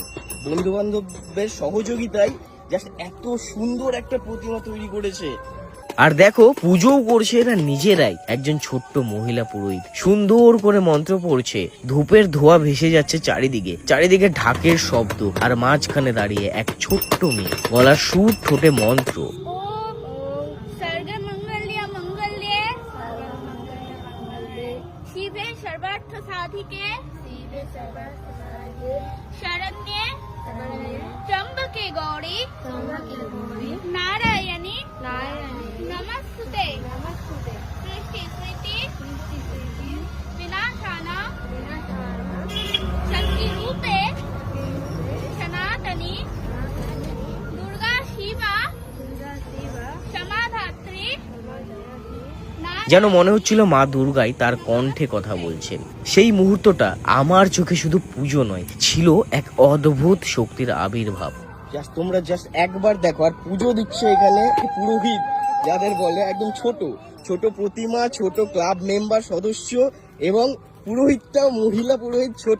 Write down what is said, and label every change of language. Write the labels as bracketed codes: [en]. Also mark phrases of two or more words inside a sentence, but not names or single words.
[bn] বন্ধু বান্ধবের সহযোগিতায় জাস্ট এত সুন্দর একটা প্রতিমা তৈরি করেছে। আর দেখো, পুজোও করছে এরা নিজেরাই। একজন ছোট্ট মহিলা পুরোহিত সুন্দর করে মন্ত্র পড়ছে, ধূপের ধোঁয়া ভেসে যাচ্ছে চারিদিকে, চারিদিকে ঢাকের শব্দ, আর মাঝখানে দাঁড়িয়ে এক ছোট্ট মেয়ে, গলার সুর, ঠোঁটে মন্ত্র। [sa] शरण्ये त्र्यंबके गौरी नारायणी नमस्तुते सृष्टि स्मृति विनाशाना शक्ति रूपे सनातनी दुर्गा शिवा समाधात्री। [bn] যেন মনে হচ্ছিল মা দুর্গাই তার কণ্ঠে কথা বলছেন। সেই মুহূর্তটা আমার চোখে শুধু পুজো নয়, ছিল এক অদ্ভুত শক্তির আবির্ভাব। জাস্ট তোমরা জাস্ট একবার দেখো। আর পুজো দিচ্ছে এখানে পুরোহিত, যাদের বলে, একদম ছোট ছোট প্রতিমা, ছোট [en] club member [bn] সদস্য, এবং পুরোহিতটাও মহিলা পুরোহিত, ছোট।